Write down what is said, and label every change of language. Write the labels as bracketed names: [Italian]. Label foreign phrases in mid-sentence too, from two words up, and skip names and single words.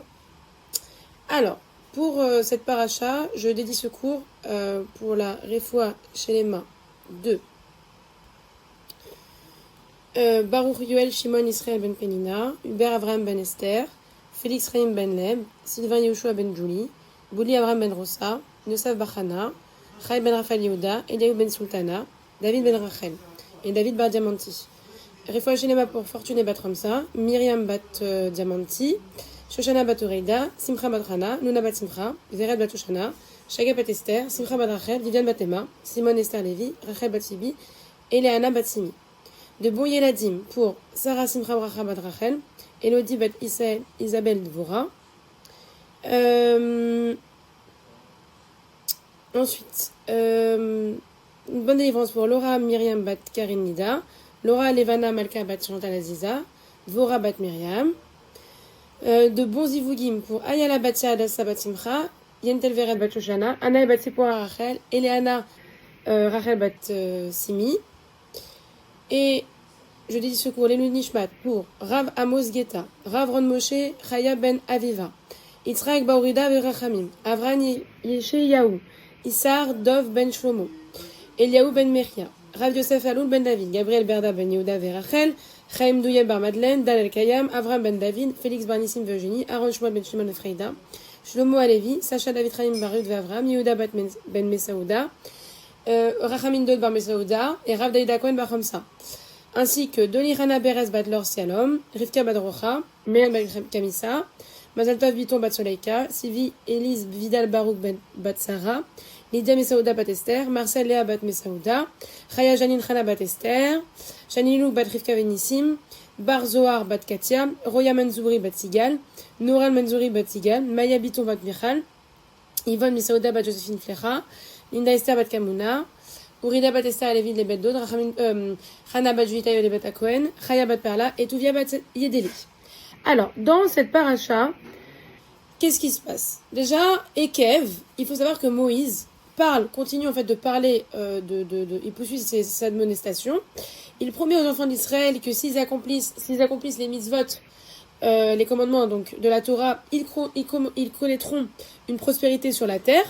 [French] Alors, pour cette paracha, je dédie ce cours pour la [Hebrew] רפואה שלמה [French] de Baruch Yoel Shimon Israël ben Penina, Hubert Avraham ben Esther, Félix Raïm ben Leb, Sylvain Yehoshua ben Julie, Bouli Avraham ben Rosa, Nosaf Bachana, Chai ben Raphaël Yehuda, Eliaou ben Sultana, David ben Rachel et David bar Diamanti. [Hebrew] רפואה שלמה [French] pour Fortuné bat Ramsa, Myriam bat Diamanti, Shoshana bat Oreida, Simcha bat Rana, Nuna bat Simcha, Vered bat Shoshana, Shaga bat Esther, Simcha bat Rachel, Viviane bat Emma, Simon Esther Lévi, Rachel bat Sibi, et Léana bat Simi. De bon Yeladim pour Sarah Simcha Bracha bat Rachel, Elodie bat Isabelle Dvora. Ensuite, une bonne délivrance pour Laura Myriam bat Karine Nida, Laura Levana Malka bat Chantal Aziza, Dvora bat Myriam. De bons Zivugim pour Ayala bat Adassa bat Simcha, Yentel Vered bat Shoshana, Anna bat Sephora Rachel, Eleana Rachel bat Simi. Et je dis secours les Nishmat pour Rav Amos Geta, Rav Ron Moshe Chaya ben Aviva, Yitzhak Baurida Verachamim, Avran Yesheyahu, Issar Dov ben Shlomo, Eliaou ben Mechia, Rav Yosef Aloul ben David, Gabriel Berda ben Yehuda Verachel, Chaim Douye bar Madeleine, Dan El Kayam, Avram ben David, Félix Barnissim Virginie, Aaron Shmuel ben Shimon Freida, Shlomo Alevi, Sacha David Chaim Barud Vavram, Yehuda ben Mesaouda, Rachamin Dod bar Mesaouda et Rav Daïda Cohen bar Hamsa, ainsi que Dolirana Beres bat Lor Sialom, Rivka bat Rocha, Meyan bat Kamissa, Mazaltov Biton bat Soleika, Sivi Elise Vidal Barouk bat Sarah, Lydia Mesaouda bat Esther, Marcel Léa bat Mesaouda, Chaya Janine Chana bat Esther, Chanilou bat Rivka Venissim, Bar Zohar bat Katia, Roya Manzouri bat Sigal, Nouran Manzouri bat Sigal, Maya Biton bat Michal, Yvonne Mesaouda bat Joséphine Flecha, Linda Esther bat Kamuna, Urida bat Esther Lévi de Bet Dod, Chana bat Juita de Bet Akohen, Chaya bat Perla et Tuvia bat Yedeli. Alors, dans cette paracha, qu'est-ce qui se passe? Déjà, Ekev, il faut savoir que Moïse continue en fait de parler, il poursuit ses admonestations. Il promet aux enfants d'Israël que s'ils accomplissent les mitzvot, les commandements donc de la Torah, ils connaîtront une prospérité sur la terre.